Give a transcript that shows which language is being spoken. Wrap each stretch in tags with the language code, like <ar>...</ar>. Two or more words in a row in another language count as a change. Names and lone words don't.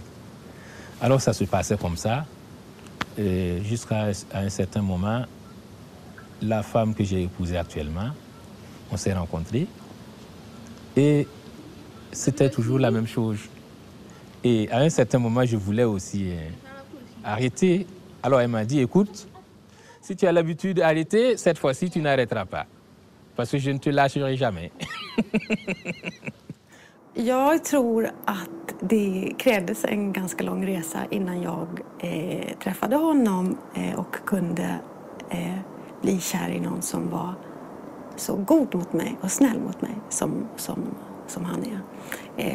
<fr>Alors ça se passait comme ça. Jusqu'à un certain moment, la femme que j'ai épousée actuellement, on s'est rencontrés et c'était toujours la même chose. Et à un certain moment, je voulais aussi arrêter. Alors elle m'a dit, écoute, si tu as l'habitude d'arrêter, cette fois-ci, tu n'arrêteras pas. Parce que je ne te lâcherai jamais.</fr> <sv>Jag tror att det krävdes en ganska lång resa innan jag träffade honom och kunde bli kär i någon som var så god mot mig och snäll mot mig som han är.</sv>